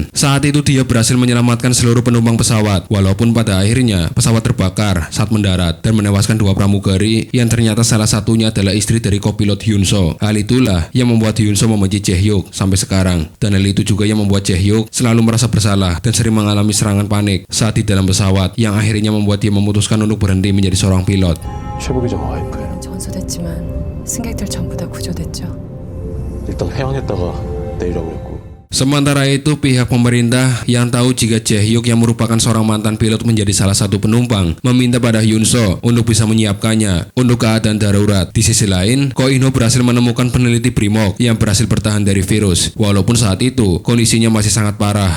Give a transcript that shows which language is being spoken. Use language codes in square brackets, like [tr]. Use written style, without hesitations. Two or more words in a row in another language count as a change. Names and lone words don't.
[id] Saat itu dia berhasil menyelamatkan seluruh penumpang pesawat, walaupun pada akhirnya pesawat terbakar saat mendarat dan menewaskan 2 pramugari yang ternyata salah satunya adalah istri dari kopilot Yoon So. Hal itulah yang membuat Yoon So membenci Jae-hyuk sampai sekarang, dan hal itu juga yang membuat Jae-hyuk selalu merasa bersalah dan sering mengalami serangan panik saat di dalam pesawat, yang akhirnya membuat dia memutuskan untuk berhenti menjadi seorang pilot. [ko] 최고기자 와이프예요. 전소됐지만 승객들 전부 다 구조됐죠. 일단 회항했다가 내리라고 그랬고. [id] Sementara itu, pihak pemerintah yang tahu jika Jae-hyuk yang merupakan seorang mantan pilot menjadi salah satu penumpang meminta pada Yoon So untuk bisa menyiapkannya untuk keadaan darurat. Di sisi lain, Ko In Ho berhasil menemukan peneliti Brimok yang berhasil bertahan dari virus, walaupun saat itu kondisinya masih sangat parah.